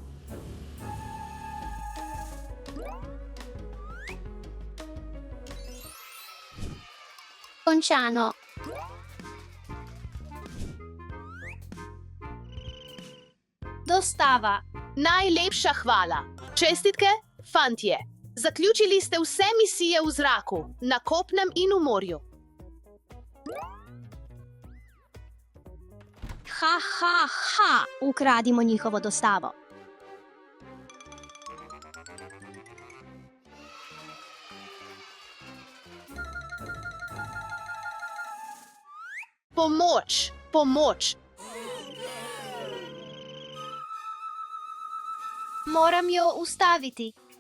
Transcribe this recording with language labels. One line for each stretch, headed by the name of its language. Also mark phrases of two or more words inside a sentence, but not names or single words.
Slovenian: Končano. Dostava. Najlepša hvala. Čestitke, fantje. Zaključili ste vse misije v zraku, na kopnem in v morju. Ha, ha, ha, ukradimo njihovo dostavo. Pomoč, pomoč. Moram jo ustaviti.